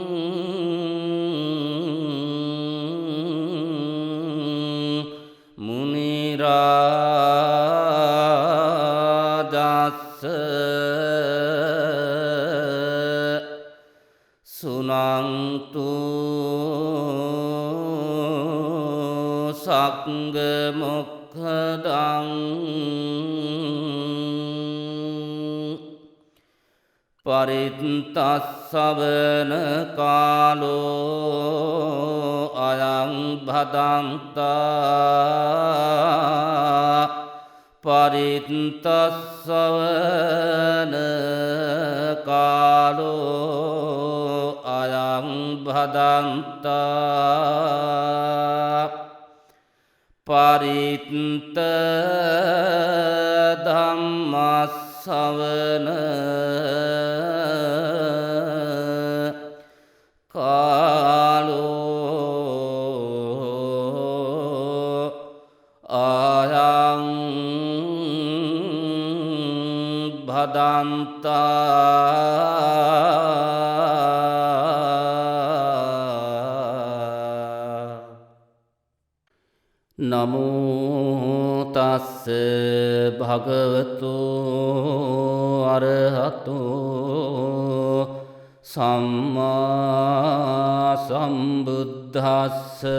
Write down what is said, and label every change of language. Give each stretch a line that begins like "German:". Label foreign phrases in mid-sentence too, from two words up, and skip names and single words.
Pali: มุนิราจัสสะสุนันตุ สักขมุขดัง පරිත්තස්සවන කාලෝ අයං භදන්තා පරිත්තස්සවන කාලෝ අයං භදන්තා පරිත්ත ධම්මස්සවන කාලෝ අයං භදන්තා නමෝ තස්ස භගවතු අරහතෝ සම්මා සම්බුද්දස්ස